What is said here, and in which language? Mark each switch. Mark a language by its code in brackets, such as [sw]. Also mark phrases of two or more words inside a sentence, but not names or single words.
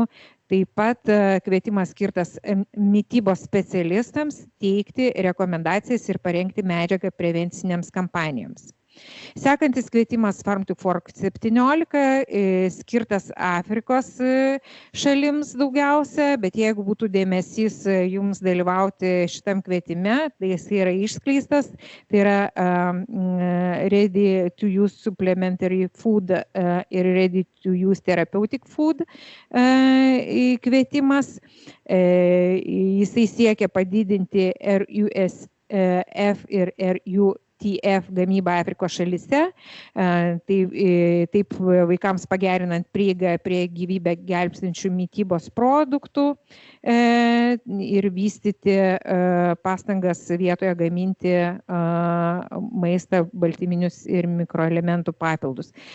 [lt] Taip pat kvietimas skirtas mitybos specialistams teikti rekomendacijas ir parengti medžiagą prevencinėms kampanijoms. Sekantis kvietimas Farm to Fork 17 skirtas Afrikos šalims daugiausia, bet jeigu būtų dėmesys jums dalyvauti šitam kvietime, tai jis yra išskleistas, tai yra Ready to Use Supplementary Food ir Ready to Use Therapeutic Food kvietimas. Jisai siekia padidinti RUSF ir RUTF gamybą Afrikos šalyse, taip vaikams pagerinant prieigą prie gyvybę gelbstinčių mitybos produktų ir vystyti pastangas vietoje gaminti maistą, baltyminius ir mikroelementų papildus.